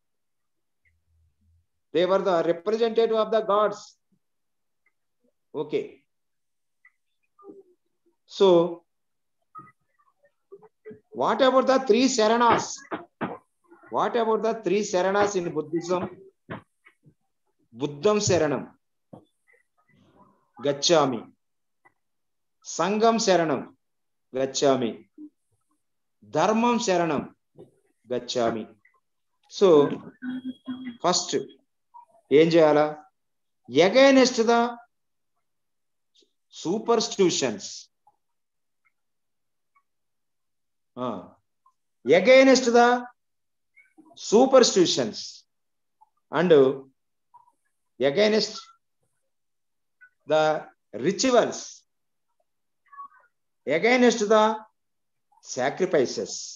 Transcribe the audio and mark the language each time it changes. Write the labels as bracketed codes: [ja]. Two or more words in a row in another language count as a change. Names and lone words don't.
[en] They were the representative of the gods. Okay. So, what about the 3 Saranas? What about the 3 Saranas in Buddhism? [pi] Buddham Saranam, Gacchami. Sangam Saranam, Gacchami. Dharmam Saranam, Gacchami. [en] So, first, [te] ఏం చేయాలా? [en] Against the superstitions. Against the superstitions and against the rituals, against the sacrifices.